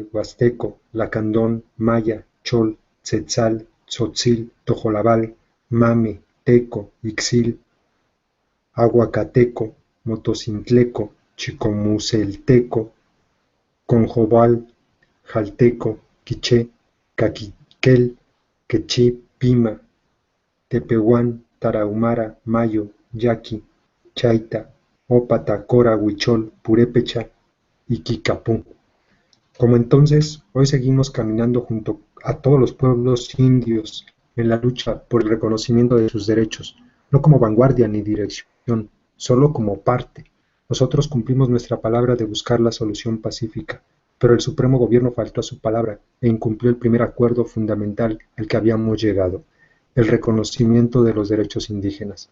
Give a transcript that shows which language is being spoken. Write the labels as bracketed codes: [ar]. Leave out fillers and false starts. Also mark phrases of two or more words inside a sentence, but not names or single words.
[es] huasteco, lacandón, maya, chol, tzetzal, tzotzil, tojolabal, mame, teco, ixil, aguacateco, motocintleco, chicomucelteco, conjobal, jalteco, quiché, caquiquel, quechí, pima, tepehuán, tarahumara, mayo, yaqui, chaita, ópata, cora, huichol, purépecha y quicapú. Como entonces, hoy seguimos caminando junto a todos los pueblos indios en la lucha por el reconocimiento de sus derechos, no como vanguardia ni dirección, solo como parte. Nosotros cumplimos nuestra palabra de buscar la solución pacífica, pero el Supremo Gobierno faltó a su palabra e incumplió el primer acuerdo fundamental al que habíamos llegado, el reconocimiento de los derechos indígenas.